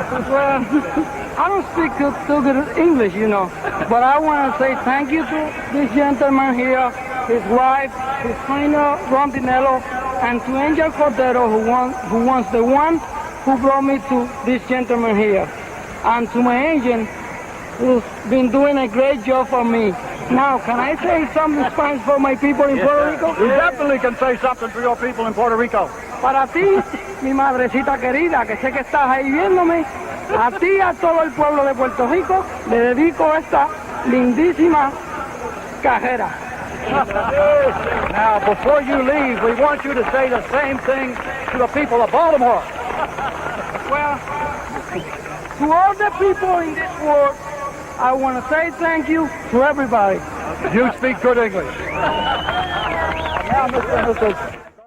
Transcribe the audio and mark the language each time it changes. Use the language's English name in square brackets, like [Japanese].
[English] Well, I don't speak too good English, you know, but I want to say thank you to this gentleman here, his wife, his trainer, Ron Dinello, and to Angel Cordero, who was the one who brought me to this gentleman here, and to my agent, who's been doing a great job for me. Now, can I say something Spanish for my people in Puerto Rico? You definitely can say something for your people in Puerto Rico. [Spanish] Para ti, mi madrecita querida, que sé que estás ahí viéndome, a ti y a todo el pueblo de Puerto Rico, le dedico esta lindísima cajera. [English] Now, before you leave, we want you to say the same thing to the people of Baltimore. Well, to all the people in this world, I want to say thank you to everybody. You speak good English. Now, Mr.